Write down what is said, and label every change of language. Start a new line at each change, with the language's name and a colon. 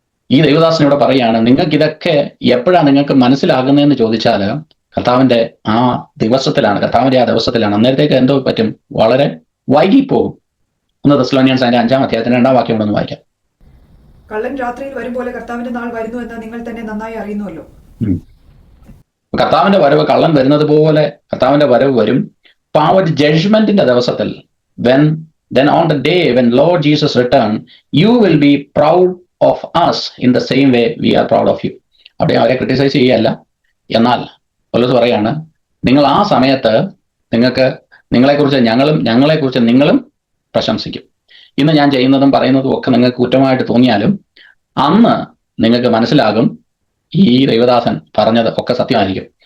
Malayalam: ഈ ദൈവദാസൻ ഇവിടെ പറയുകയാണ്, നിങ്ങൾക്ക് ഇതൊക്കെ എപ്പോഴാണ് നിങ്ങൾക്ക് മനസ്സിലാകുന്നതെന്ന് ചോദിച്ചാൽ കർത്താവിന്റെ ആ ദിവസത്തിലാണ്, കർത്താവിന്റെ ആ ദിവസത്തിലാണ്. അന്നേരത്തേക്ക് എന്തോ പറ്റും, വളരെ വൈകിപ്പോകും. 1 തെസ്സലോനിയൻസ് 5-ാം അധ്യായത്തിന്റെ 2-ാം വാക്യം കൊണ്ടൊന്ന് വായിക്കാം. കള്ളൻ രാത്രിയിൽ വരും പോലെ കർത്താവിന്റെ നാൾ വരുന്നു എന്ന് നിങ്ങൾ തന്നെ നന്നായി അറിയുന്നുവല്ലോ. കർത്താവിന്റെ വരവ് കള്ളൻ വരുന്നത് പോലെ കർത്താവിന്റെ വരവ് വരും. അപ്പൊ ആ ഒരു ജഡ്ജ്മെന്റിന്റെ ദിവസത്തിൽ,
English: then on the day when Lord Jesus return, you will be proud of us in the same way we are proud of you.
Malayalam: അവിടെ അവരെ ക്രിട്ടിസൈസ് ചെയ്യല്ല, എന്നാൽ പൗലോസ് പറയാണ്, നിങ്ങൾ ആ സമയത്ത് നിങ്ങളെക്കുറിച്ച് ഞങ്ങളെക്കുറിച്ച് നിങ്ങളും പ്രശംസിക്കും. ഇന്ന് ഞാൻ ചെയ്യുന്നതും പറയുന്നതും ഒക്കെ നിങ്ങൾക്ക് കുറ്റമായിട്ട് തോന്നിയാലും അന്ന് നിങ്ങൾക്ക് മനസ്സിലാകും ഈ ദൈവദാസൻ പറഞ്ഞത് ഒക്കെ സത്യമായിരിക്കും.